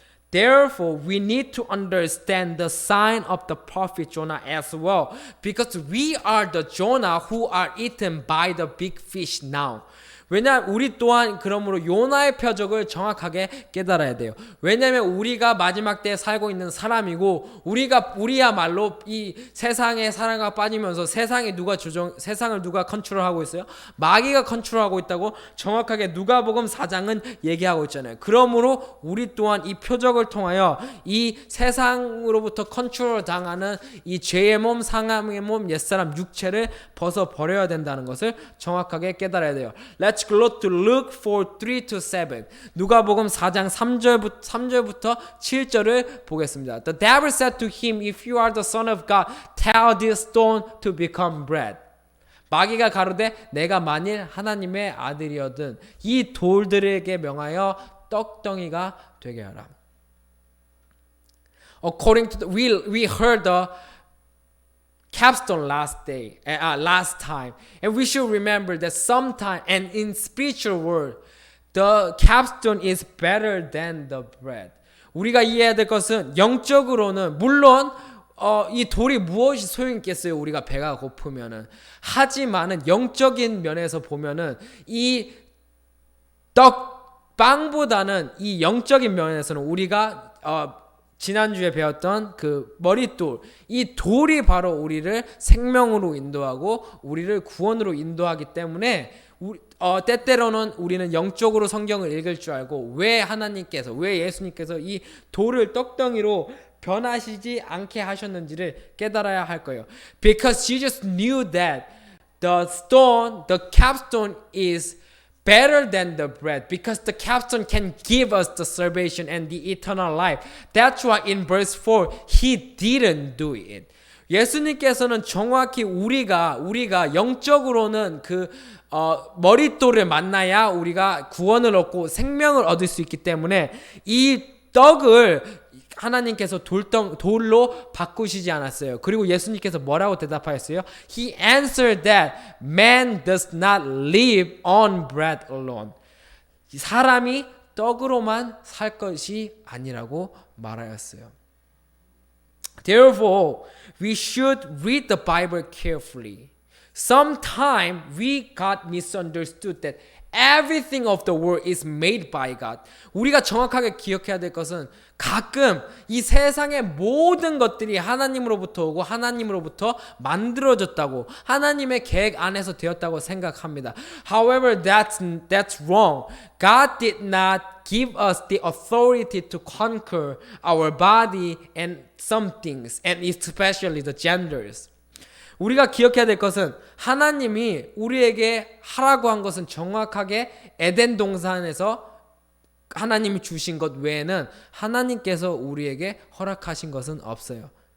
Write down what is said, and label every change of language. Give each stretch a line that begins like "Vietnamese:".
English: Therefore, we need to understand the sign of the prophet Jonah as well, because we are the Jonah who are eaten by the big fish now.
Korean: 왜냐하면 우리 또한 그러므로 요나의 표적을 정확하게 깨달아야 돼요. 왜냐하면 우리가 마지막 때에 살고 있는 사람이고 우리야말로 이 세상의 사랑과 빠지면서 세상을 누가 컨트롤하고 있어요? 마귀가 컨트롤하고 있다고 정확하게 누가복음 4장은 얘기하고 있잖아요. 그러므로 우리 또한 이 표적을 통하여 이 세상으로부터 컨트롤 당하는 이 죄의 몸, 상함의 몸, 옛사람 육체를 벗어버려야 된다는 것을 정확하게 깨달아야 돼요.
English: Let's go to Luke 4:3-7.
Korean: 누가복음 4장 3절부터 7절을 보겠습니다.
English: The devil said to him, "If you are the son of God, tell this stone to become bread."
Korean: 마귀가 가로되 내가 만일 하나님의 아들이거든 이 돌들에게 명하여 떡덩이가 되게 하라.
English: According to we heard the capstone last time, and we should remember that sometime and in spiritual world the capstone is better than the bread.
Korean: 우리가 이해해야 될 것은 영적으로는 물론 이 돌이 무엇이 소용있겠어요? 우리가 배가 고프면은. 하지만은 영적인 면에서 보면은 이 빵보다는 이 영적인 면에서는 우리가 지난주에 배웠던 그 머릿돌, 이 돌이 바로 우리를 생명으로 인도하고 우리를 구원으로 인도하기 때문에 때때로는 우리는 영적으로 성경을 읽을 줄 알고 왜 예수님께서 이 돌을 떡덩이로 변하시지 않게 하셨는지를 깨달아야 할 거예요.
English: Because Jesus knew that the capstone is better than the bread, because the capstone can give us the salvation and the eternal life. That's why in verse 4 he didn't do it.
Korean: 예수님께서는 정확히 우리가 영적으로는 머릿돌을 만나야 우리가 구원을 얻고 생명을 얻을 수 있기 때문에 이 떡을 하나님께서 돌로 바꾸시지 않았어요. 그리고 예수님께서 뭐라고 대답하였어요?
English: He answered that man does not live on bread alone.
Korean: 사람이 떡으로만 살 것이 아니라고 말하였어요.
English: Therefore, we should read the Bible carefully. Sometimes we got misunderstood that everything of the world is made by God.
Korean: 우리가 정확하게 기억해야 될 것은 가끔 이 세상의 모든 것들이 하나님으로부터 오고 하나님으로부터 만들어졌다고, 하나님의 계획 안에서 되었다고 생각합니다.
English: However, that's wrong. God did not give us the authority to conquer our body and some things, and especially the genders.
Korean: 우리가 기억해야 될 것은 하나님이 우리에게 하라고 한 것은 정확하게 에덴 동산에서 하나님이 주신 것 외에는 하나님께서 우리에게 허락하신 것은 없어요.